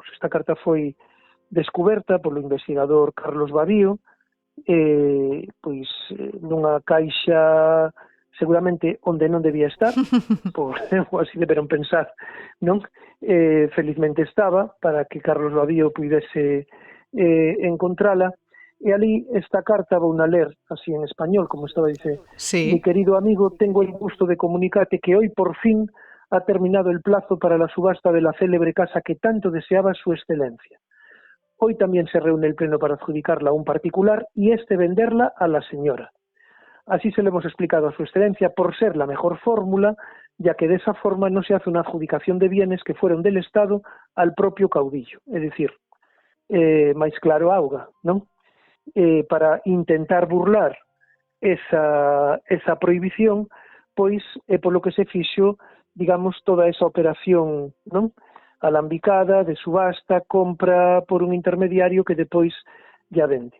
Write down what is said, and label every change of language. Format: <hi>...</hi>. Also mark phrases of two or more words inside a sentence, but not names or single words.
<gl>Esta carta foi descuberta polo investigador Carlos Badío, pois nunha caixa seguramente onde non debía estar, ou así deberon pensar, non? Felizmente estaba, para que Carlos Badío pudese encontrala. E ali esta carta vou na ler así en español, como estaba dice.</gl> <es>Sí. Mi querido amigo, tengo el gusto de comunicarte que hoy por fin ha terminado el plazo para la subasta de la célebre casa que tanto deseaba su excelencia. Hoy también se reúne el pleno para adjudicarla a un particular y venderla a la señora. Así se lo hemos explicado a su excelencia por ser la mejor fórmula, ya que de esa forma no se hace una adjudicación de bienes que fueron del Estado al propio caudillo.</es> <gl>É dicir, máis claro auga, non? Para intentar burlar esa prohibición, pois é polo que se fixo, digamos, toda esa operación, non? Alambicada, de subasta, compra por un intermediario que depois ya vende.</gl>